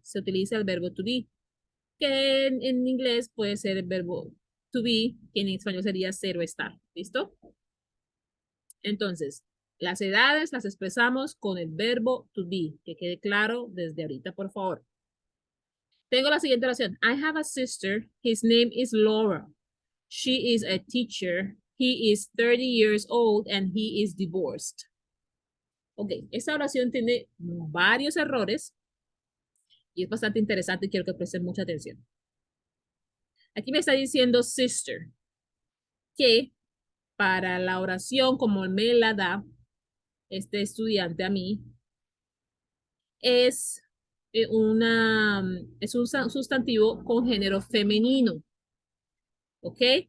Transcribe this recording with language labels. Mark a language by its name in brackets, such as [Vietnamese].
[Spanish] Se utiliza el verbo to be, que en inglés puede ser el verbo to be, que en español sería ser o estar. ¿Listo? Entonces, las edades las expresamos con el verbo to be, que quede claro desde ahorita, por favor. Tengo la siguiente oración. [English] I have a sister. His name is Laura. She is a teacher. He is 30 years old and he is divorced. [Spanish] Ok, esta oración tiene varios errores y es bastante interesante y quiero que presten mucha atención. Aquí me está diciendo sister, que para la oración como me la da este estudiante a mí, es es un sustantivo con género femenino. ¿Ok?